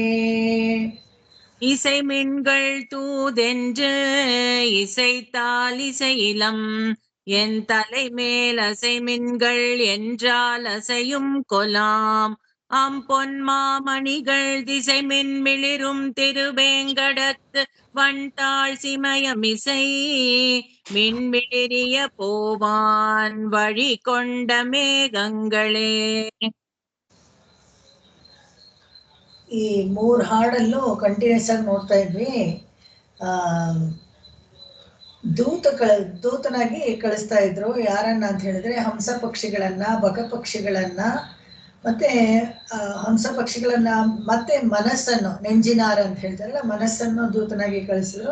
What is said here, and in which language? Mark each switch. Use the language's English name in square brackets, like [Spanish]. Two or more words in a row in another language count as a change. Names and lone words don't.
[Tamil] இசை மின்கள் தூதென்று இசைத்தால் இசையிலம் என் தலை மேல் அசை மின்கள் என்றால் அசையும் கொலாம். அம்பொன்மாமணிகள் திசை மின்மிளிரும் திருவேங்கடத்து வண்டாள் சிமயமிசை மின்மிளிரிய போவான். வழி கொண்ட மேகங்களே. [Kannada] ಈ 3 ಹಾಡಲ್ಲೂ ಕಂಟಿನ್ಯೂಸ್ ಆಗಿ ನೋಡ್ತಾ ಇದ್ವಿ. ದೂತನಾಗಿ ಕಳಿಸ್ತಾ ಇದ್ರು. ಯಾರನ್ನ ಅಂತ ಹೇಳಿದ್ರೆ ಹಂಸ ಪಕ್ಷಿಗಳನ್ನ, ಬಕ ಪಕ್ಷಿಗಳನ್ನ, ಮತ್ತೆ ಹಂಸ ಪಕ್ಷಿಗಳನ್ನ, ಮತ್ತೆ ಮನಸ್ಸನ್ನು, ನೆಂಜಿನಾರ ಅಂತ ಹೇಳ್ತಾರಲ್ಲ, ಮನಸ್ಸನ್ನು ದೂತನಾಗಿ ಕಳಿಸಿದ್ರು.